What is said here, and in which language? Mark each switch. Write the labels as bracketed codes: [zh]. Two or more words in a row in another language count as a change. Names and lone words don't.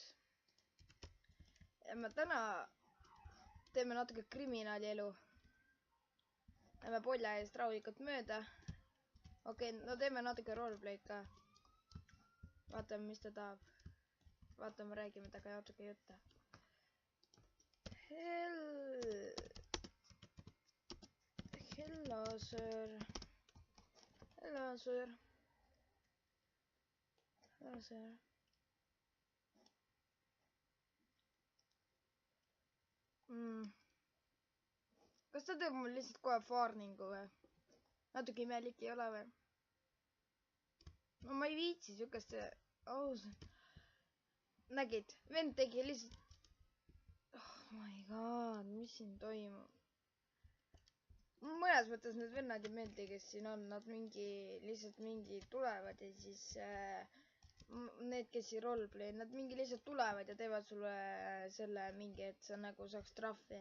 [et] Ja me täna teeme natuke kriminaalielu. Lähme polja eest rahulikult mööda. Okei, no teeme natuke roleplay'd ka. Vaatame, mis ta tahab. Vaatame, räägime temaga natuke jutte. [en] Hello, sir. Hello, sir. Hello, sir. [et] Kas ta teeb mul lihtsalt kohe farningu või? Natuke imelik ei ole või? No ma ei viitsi siukest ausalt. Nägid, vend tegi lihtsalt. [en] Oh my god, [et] mis siin toimub? Mõnes mõttes need vennad ei meeldi, kes siin on. Nad lihtsalt tulevad ja siis need, kes siin roleplay, nad lihtsalt tulevad ja teevad sulle selle mingi, et sa nagu saaks trahvi.